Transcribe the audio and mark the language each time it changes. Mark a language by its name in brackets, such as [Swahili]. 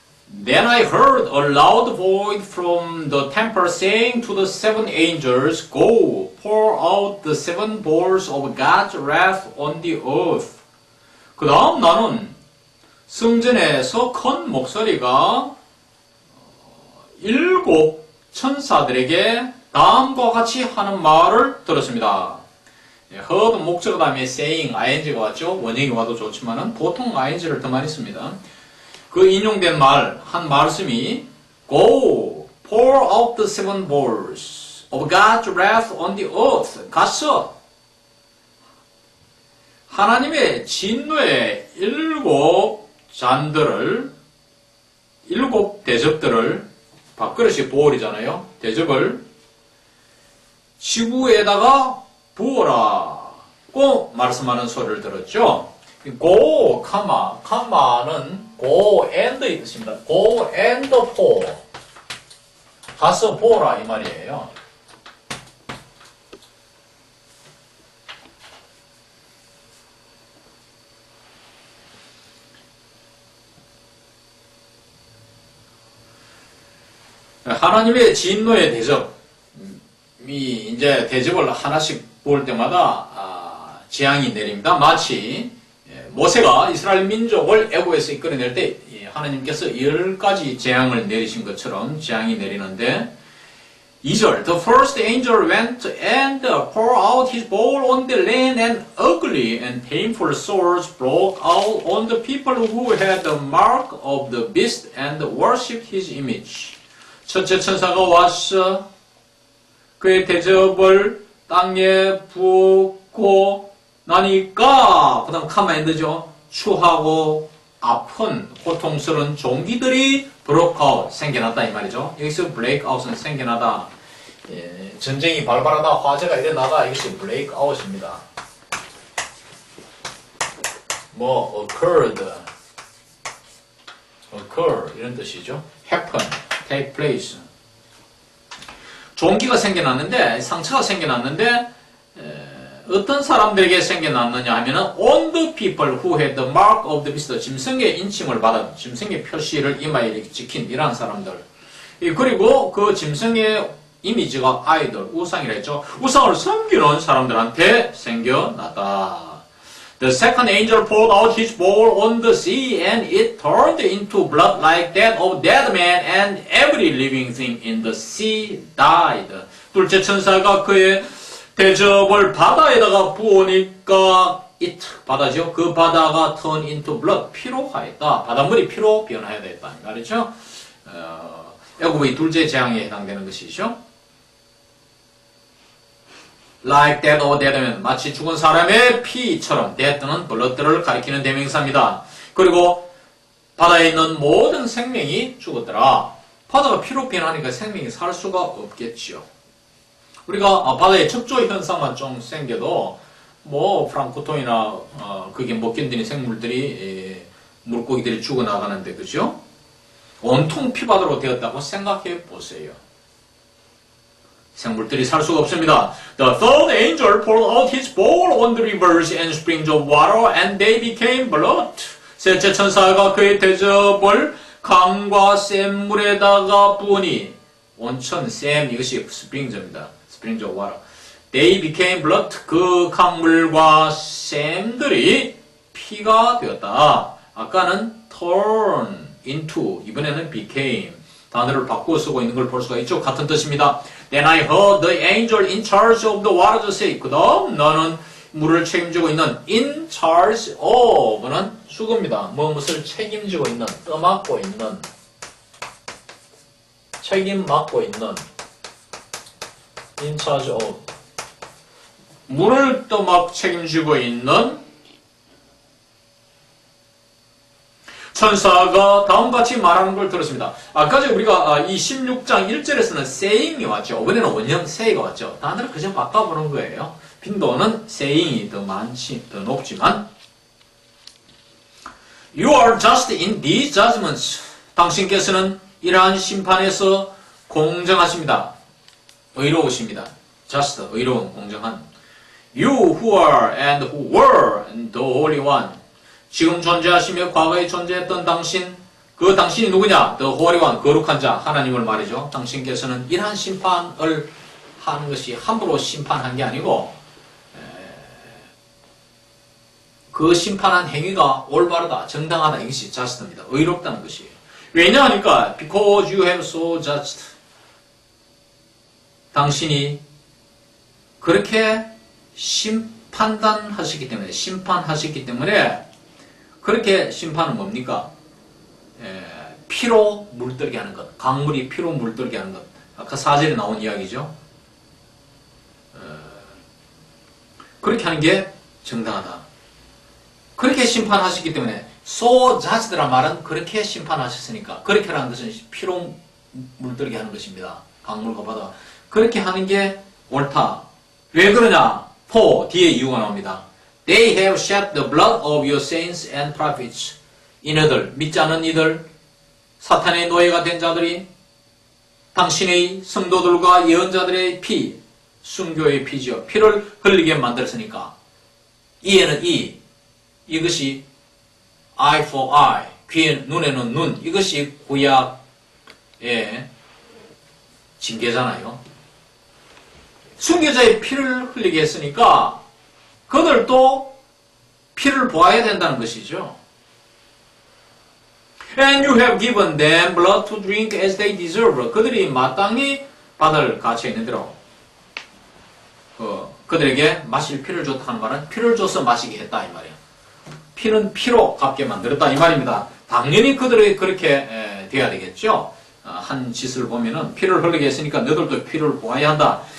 [English] Then I heard a loud voice from the temple saying to the seven angels, Go, pour out the seven bowls of God's wrath on the earth. [Korean] 그 다음 나는 성전에서 큰 목소리가 일곱 천사들에게 다음과 같이 하는 말을 들었습니다. heard 목적 그 다음에 saying, ing가 왔죠. 원형이 와도 좋지만은 보통 ing를 더 많이 씁니다. 그 인용된 말, 한 말씀이 [English] Go, pour out the seven bowls of God's wrath on the earth. [Korean] 가서 하나님의 진노의 일곱 잔들을, 일곱 대접들을, 밥그릇이 보울이잖아요. 대접을 지구에다가 부어라고 말씀하는 소리를 들었죠. Go, 는 go and의 뜻입니다. [English] Go and pour. [Korean] 가서 부어라 이 말이에요. 하나님의 진노의 대접이 이제 대접을 하나씩 볼 때마다 재앙이 내립니다. 마치 모세가 이스라엘 민족을 애굽에서 이끌어낼 때 하나님께서 10가지 재앙을 내리신 것처럼 재앙이 내리는데 2절 [English] The first angel went and poured out his bowl on the land and ugly and painful sores broke out on the people who had the mark of the beast and worshipped his image. [Korean] 첫째 천사가 와서 그의 대접을 땅에 부었고 나니까 그 다음 카마인드죠. 추하고 아픈 고통스러운 종기들이 브로크아웃 생겨났다 이 말이죠. 여기서 브레이크아웃은 생겨나다. 전쟁이 발발하다 화재가 일어나다 이것이 브레이크아웃입니다. 뭐 occur 이런 뜻이죠. [English] happen, take place. [Korean] 종기가 생겨났는데 상처가 생겨났는데 어떤 사람들에게 생겨났느냐 하면은 [English] on the people who had the mark of the beast [Korean] 짐승의 인침을 받은 짐승의 표시를 이마에 찍힌 이러한 사람들 그리고 그 짐승의 이미지가 아이돌 우상이라 했죠. 우상을 섬기는 사람들한테 생겨났다. [English] The second angel poured out his bowl on the sea and it turned into blood like that of dead men and every living thing in the sea died. [Korean] 둘째 천사가 그의 대접을 바다에다가 부으니까 it 바다죠. 그 바다가 [English] turn into blood [Korean] 피로 하였다. 바닷물이 피로 변화해야 됐다. 말이죠. 애굽의 둘째 재앙에 해당되는 것이죠. [English] Like that of dead men [Korean] 마치 죽은 사람의 피처럼 dead는 blood를 가리키는 대명사입니다. 그리고 바다에 있는 모든 생명이 죽었더라. 바다가 피로 변하니까 생명이 살 수가 없겠지요. 우리가 바다에 척조 현상만 좀 생겨도 뭐 프랑크톤이나 그게 못 견디는 생물들이 물고기들이 죽어나가는데 그죠? 온통 피바다로 되었다고 생각해 보세요. 생물들이 살 수가 없습니다. [English] The third angel poured out his bowl on the rivers and springs of water and they became blood. [Korean] 셋째 천사가 그의 대접을 강과 센 물에다가 부으니 온천, 샘 이것이 스프링즈입니다. [English] springs of water. They became blood. [Korean] 그 강물과 샘들이 피가 되었다. 아까는 turn into 이번에는 became 단어를 바꾸어 쓰고 있는 걸 볼 수가 있죠. 같은 뜻입니다. [English] Then I heard the angel in charge of the water say. [Korean] 그 다음 너는 물을 책임지고 있는 [English] in charge of [Korean] 는 수구입니다. 무엇을 책임지고 있는, 떠맡고 있는, 책임 맡고 있는 [English] in charge of [Korean] 물을 떠맡 책임지고 있는 천사가 다음같이 말하는 걸 들었습니다. 아까 전에 우리가 이 16장 1절에서는 saying이 왔죠. 이번에는 원형 say가 왔죠. 단어를 그저 바꿔보는 거예요. 빈도는 saying이 더 높지만 [English] You are just in these judgments. [Korean] 당신께서는 이러한 심판에서 공정하십니다. 의로우십니다. [English] just, [Korean] 의로운, 공정한. [English] You who are and who were and the Holy One. [Korean] 지금 존재하시며 과거에 존재했던 당신, 그 당신이 누구냐? [English] The Holy One, [Korean] 거룩한 자, 하나님을 말이죠. 당신께서는 이러한 심판을 하는 것이 함부로 심판한 게 아니고 그 심판한 행위가 올바르다, 정당하다, 이것이 just입니다. 의롭다는 것이에요. 왜냐하니까 [English] because you have so judged. [Korean] 당신이 그렇게 심판하셨기 때문에 그렇게 심판은 뭡니까? 피로 물들게 하는 것, 강물이 피로 물들게 하는 것. 아까 4절에 나온 이야기죠. 그렇게 하는 게 정당하다. 그렇게 심판하셨기 때문에 so judged란 말은 그렇게 심판하셨으니까 그렇게라는 것은 피로 물들게 하는 것입니다. 강물과 바다. 그렇게 하는 게 옳다. 왜 그러냐? for 뒤에 이유가 나옵니다. [English] They have shed the blood of your saints and prophets. [Korean] 이너들, 믿지 않은 이들, 사탄의 노예가 된 자들이 당신의 성도들과 예언자들의 피, 순교의 피지요. 피를 흘리게 만들었으니까. 이에는 이것이 [English] eye for eye, [Korean] 귀에 눈에는 눈. 이것이 구약의 징계잖아요. 순교자의 피를 흘리게 했으니까 그들도 피를 보아야 된다는 것이죠. [English] And you have given them blood to drink as they deserve. [Korean] 그들이 마땅히 받을 가치가 있는 대로 그들에게 마실 피를 줬다 하는 말은 피를 줘서 마시게 했다 이 말이야. 피는 피로 갚게 만들었다 이 말입니다. 당연히 그들에게 그렇게 돼야 되겠죠. 한 짓을 보면은 피를 흘리게 했으니까 너희들도 피를 보아야 한다.